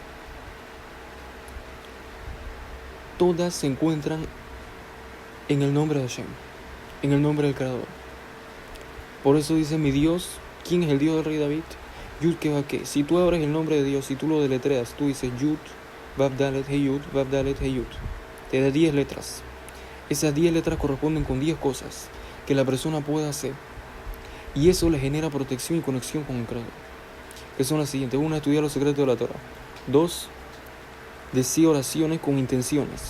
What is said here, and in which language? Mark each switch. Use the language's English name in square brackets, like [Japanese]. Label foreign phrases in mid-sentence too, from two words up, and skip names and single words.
[Spanish] Todas se encuentran en el nombre de Hashem, en el nombre del Creador. Por eso dice mi Dios, ¿quién es el Dios del rey David? Yud Kevake. Si tú abres el nombre de Dios, si tú lo deletreas, tú dices Yud, Vav Dalet, Hey Yud, Vav Dalet, Hey Yud. Te da 10 letras. Esas 10 letras corresponden con 10 cosas que la persona puede hacer. Y eso le genera protección y conexión con el Creador. Que son las siguientes. 1. Estudiar los secretos de la Torah. 2. Decir oraciones con intenciones.